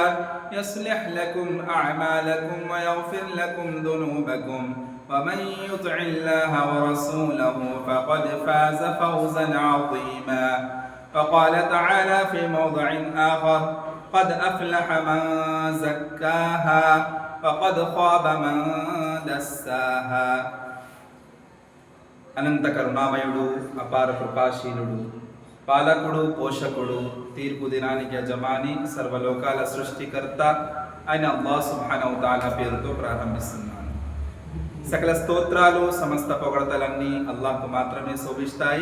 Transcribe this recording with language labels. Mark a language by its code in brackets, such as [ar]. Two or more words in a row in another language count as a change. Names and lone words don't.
[ar] يصلح لكم أعمالكم ويغفر لكم ذنوبكم ومن يطع الله ورسوله فقد فاز فوزا عظيما فقال تعالى في موضع آخر قد أفلح من زكاها وقد خاب من دساها [te] అనంత కరుణామయుడు అపార కృపాశీలుడు పాలకుడు పోషకుడు తీర్పు దినానికి యజమాని సర్వలోకాల సృష్టికర్త అయిన అల్లాహ్ [ar] سبحانه وتعالى [te] పేరుతో ప్రారంభిస్తున్నాను. సకల స్తోత్రాలు సమస్త పొగడతలన్నీ అల్లాహ్కు మాత్రమే శోభిస్తాయి.